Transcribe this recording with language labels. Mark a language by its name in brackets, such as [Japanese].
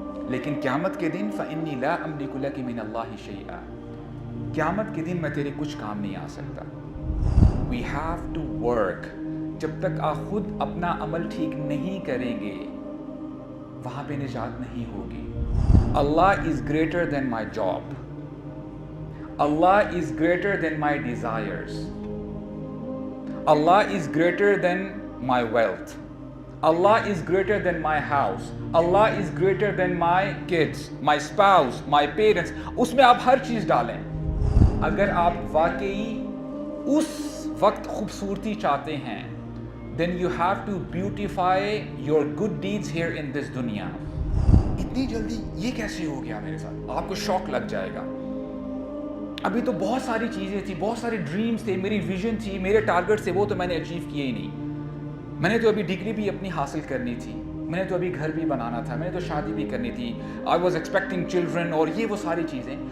[Urdu] لیکن قیامت کے دن [Arabic] فإنی لا أملک لک من اللہ شیئا, [Urdu] قیامت کے دن میں تیرے کچھ کام نہیں آ سکتا. [English] We have to work. [Urdu] جب تک آپ خود اپنا عمل ٹھیک نہیں کریں گے وہاں پہ نجات نہیں ہوگی. [English] Allah is greater than my job. Allah is greater than my desires. Allah is greater than my wealth. Allah is greater than my house. Allah is greater than my kids, my spouse, my parents. [Urdu] اس میں آپ ہر چیز ڈالیں. اگر آپ واقعی اس وقت خوبصورتی چاہتے ہیں [English] then you have to beautify your good deeds here in this [Urdu] دنیا. اتنی جلدی یہ کیسے ہو گیا میرے ساتھ, آپ کو شوق لگ جائے گا. ابھی تو بہت ساری چیزیں تھی, بہت سارے ڈریمز تھے, میری ویژن تھی, میرے ٹارگٹ تھے, وہ تو میں نے اچیو کیے ہی نہیں. میں نے تو ابھی ڈگری بھی اپنی حاصل کرنی تھی, میں نے تو ابھی گھر بھی بنانا تھا, میں نے تو شادی بھی کرنی تھی, [English] I was expecting children, [Urdu] اور یہ وہ ساری چیزیں.